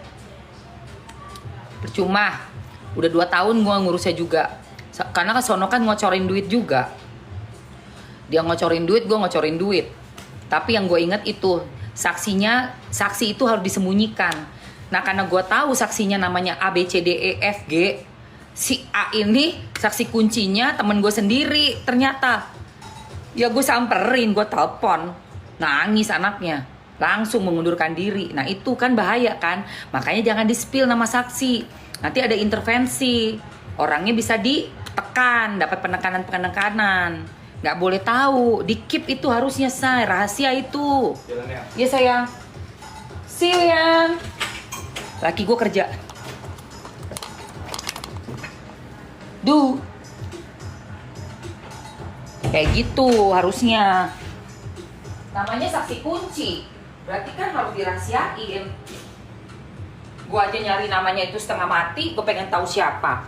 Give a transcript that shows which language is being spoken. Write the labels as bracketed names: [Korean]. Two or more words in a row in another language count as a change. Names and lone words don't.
[Indonesian] Percuma. Udah 2 tahun gue ngurusnya juga. Karena kesono kan ngocorin duit juga. Dia ngocorin duit, gue ngocorin duit. Tapi yang gue inget itu, saksi itu harus disembunyikan. Nah karena gue tahu saksinya namanya A, B, C, D, E, F, G. Si A ini saksi kuncinya temen gue sendiri ternyata. Ya gue samperin, gue telepon. Nangis anaknya. Langsung mengundurkan diri. Nah itu kan bahaya kan. Makanya jangan di-spill nama saksi. Nanti ada intervensi. Orangnya bisa ditekan, dapat penekanan. Nggak boleh tahu. Di-keep itu harusnya, say. Rahasia itu. Iya sayang. [English] See you [Indonesian] yang. Laki gue kerja. Kayak gitu harusnya. Namanya saksi kunci. Berarti kan harus dirahasiain. Gue aja nyari namanya itu setengah mati, gue pengen tahu siapa.